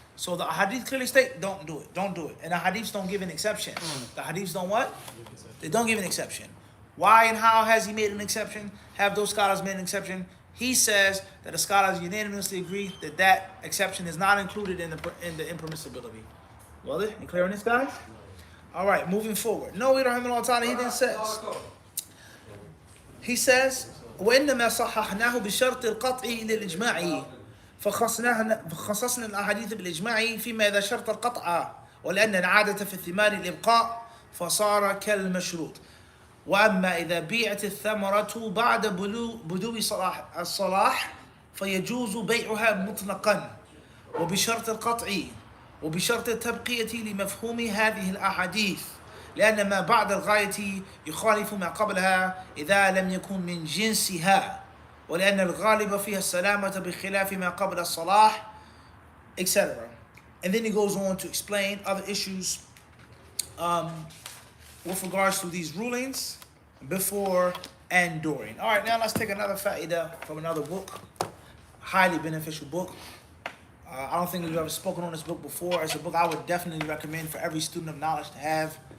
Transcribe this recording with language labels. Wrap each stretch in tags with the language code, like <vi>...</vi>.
<en>So the hadith clearly state, don't do it. Don't do it. And the hadiths don't give an exception. The hadiths don't what? They don't give an exception. Why and how has he made an exception? Have those scholars made an exception? He says that the scholars unanimously agree that that exception is not included in the impermissibility. Well, you clear on this, guys? All right, moving forward. No, we don't have it all the time. He then says,</en> <ar>وإنما صححناه بشرط القطع للإجماع فخصصنا الأحاديث بالإجماع فيما إذا شرط القطع ولأن العادة في الثمار الإبقاء فصار كالمشروط. وأما إذا بيعت الثمرة بعد بدو الصلاح فيجوز بيعها مطلقا وبشرط القطع وبشرط التبقية لمفهوم هذه الأحاديث لأن ما بعد الغاية يخالف ما قبلها إذا لم يكن من جنسها ولأن الغالب فيها السلامة بخلاف ما قبل الصلاح etc.</ar> <en>And then he goes on to explain other issues with regards to these rulings before and during. All right, now let's take another fa'idah from another book, highly beneficial book. I don't think we've ever spoken on this book before. It's a book I would definitely recommend for every student of knowledge to have.</en>